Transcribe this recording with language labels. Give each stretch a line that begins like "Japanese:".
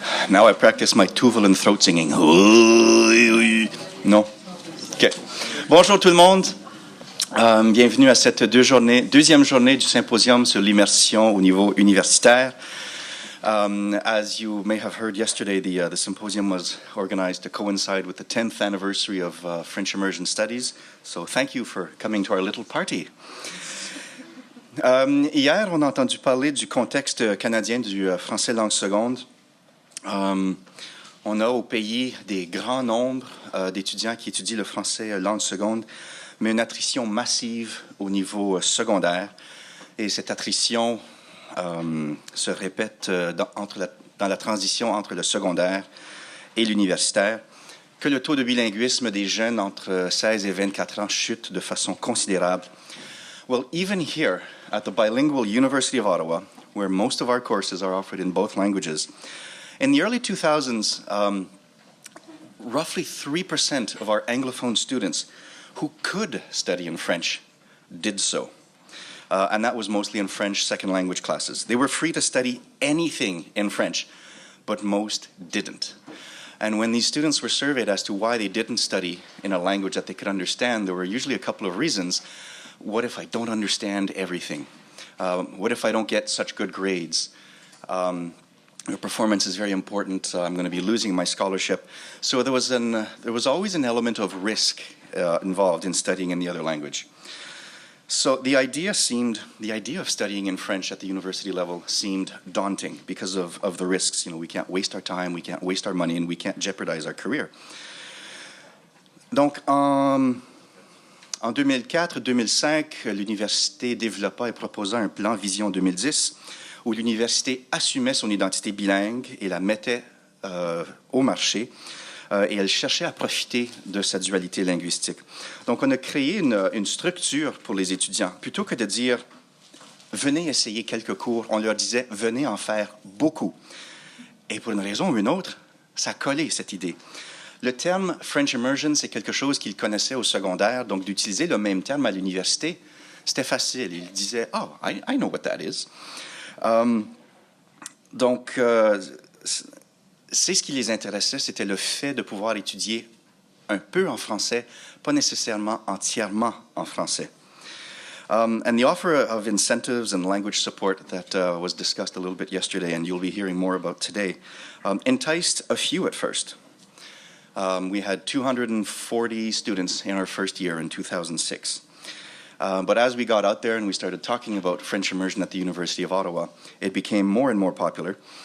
English: Now I practice my Tuvalu throat singing.
French: Non? OK. Bonjour tout le monde. Bienvenue à cette deuxième journée du symposium sur l'immersion au niveau universitaire.
English: As you may have heard yesterday, the symposium was organized to coincide with the 10th anniversary of French Immersion Studies. So thank you for coming to our little party.
French: Hier, on a entendu parler du contexte canadien du français langue seconde. On a au pays des grands nombres d'étudiants qui étudient le français langue seconde, mais une attrition massive au niveau secondaire. Et cette attrition se répète dans la transition entre le secondaire et l'universitaire, que le taux de bilinguisme des jeunes entre 16 et 24 ans chute de façon considérable.
English: Well, even here at the Bilingual University of Ottawa, where most of our courses are offered in both languages, in the early 2000s, roughly 3% of our Anglophone students who could study in French did so. And that was mostly in French second language classes. They were free to study anything in French, but most didn't. And when these students were surveyed as to why they didn't study in a language that they could understand, there were usually a couple of reasons. What if I don't understand everything? What if I don't get such good grades? Your performance is very important. I'm going to be losing my scholarship. So there was always an element of risk involved in studying in the other language. So the idea of studying in French at the university level seemed daunting because of the risks. You know, we can't waste our time, we can't waste our money, and we can't jeopardize our career.
French: Donc, en 2004-2005, l'université développa et proposa un plan Vision 2010 où l'université assumait son identité bilingue et la mettait au marché et elle cherchait à profiter de sa dualité linguistique. Donc, on a créé une structure pour les étudiants. Plutôt que de dire « venez essayer quelques cours », on leur disait « venez en faire beaucoup ». Et pour une raison ou une autre, ça a collé cette idée. Le terme French Immersion, c'est quelque chose qu'ils connaissaient au secondaire, donc d'utiliser le même terme à l'université, c'était facile. Ils disaient «
English: Oh, I know what that is
French: ». Donc, c'est ce qui les intéressait, c'était le fait de pouvoir étudier un peu en français, pas nécessairement entièrement en français.
English: And the offer of incentives and language support that was discussed a little bit yesterday, and you'll be hearing more about today, enticed a few at first. We had 240 students in our first year in 2006. But as we got out there and we started talking about French immersion at the University of Ottawa, it became more and more popular.